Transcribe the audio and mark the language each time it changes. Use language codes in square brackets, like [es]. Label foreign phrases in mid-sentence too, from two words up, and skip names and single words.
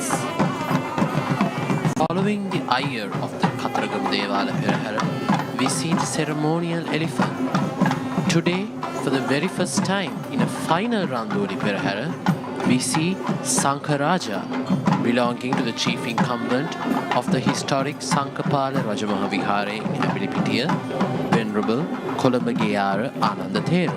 [en] Following the ire of the Khatragamadevale Perahera, we see the ceremonial elephant. Today, for the very first time in a final Randoli Perahera, we see Sinharaja belonging to the chief incumbent of the historic Sankapala Rajamahawihare in Amilipitiya, Venerable Kolambageyara Ananda Thero.